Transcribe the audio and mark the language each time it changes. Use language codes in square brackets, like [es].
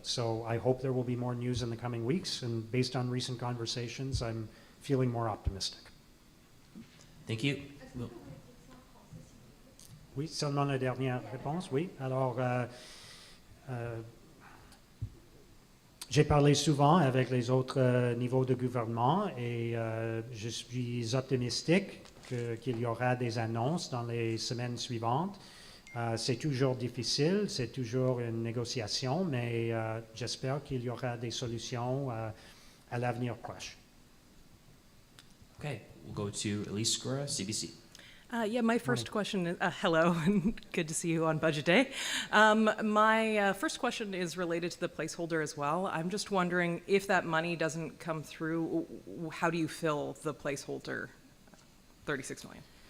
[en] So I hope there will be more news in the coming weeks, and based on recent conversations, I'm feeling more optimistic. Thank you. [fr] Oui, seulement la dernière réponse, oui. Alors, j'ai parlé souvent avec les autres niveaux de gouvernement et je suis optimistique qu'il y aura des annonces dans les semaines suivantes. C'est toujours difficile, c'est toujours une négociation, mais j'espère qu'il y aura des solutions à l'avenir proche. [en] Okay, we'll go to Elise Segura, CBC. Yeah, my first question, hello, and good to see you on Budget Day. My first question is related to the placeholder as well. I'm just wondering if that money doesn't come through, how do you fill the placeholder, 36 million?